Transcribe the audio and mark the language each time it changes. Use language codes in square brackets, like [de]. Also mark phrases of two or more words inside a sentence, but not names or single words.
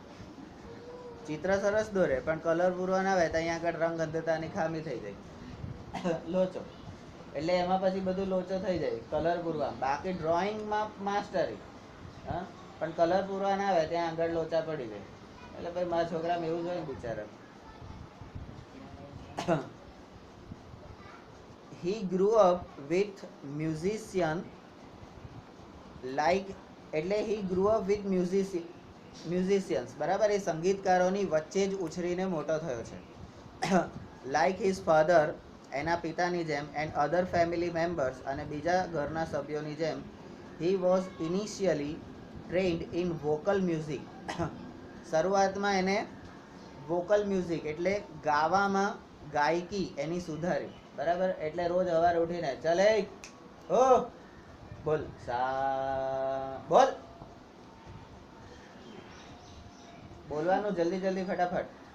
[gu] ચિત્ર સરસ દોરે પણ કલર પૂરવાનો આવે તો અહીંયા આગળ રંગ અંધતાની ખામી થઈ જાય, લોચો. એટલે એમાં પછી બધું લોચો થઈ જાય કલર પૂરવા. બાકી ડ્રોઈંગમાં માસ્ટરી, હા, પણ કલર પૂરવાના આવે ત્યાં આગળ લોચા પડી જાય. એટલે ભાઈ મારા છોકરામાં એવું જ હોય ને બિચારા. [en] He grew up with musician like, એટલે he grew up with musicians, [gu] બરાબર? એ સંગીતકારોની વચ્ચે જ ઉછરીને મોટો થયો છે. [en] Like his father, [gu] એના પિતાની જેમ, [en] and other family members, [gu] અને બીજા ઘરના સભ્યોની જેમ, [en] he was initially trained in vocal music. [gu] શરૂઆતમાં એને [en] vocal music [gu] એટલે ગાવામાં ગાયકી એની સુધારી. બરાબર? એટલે રોજ સવારે ઉઠીને ચલે ઓ બોલ, સા બોલ, બોલવાનું જલ્દી જલ્દી ફટાફટ.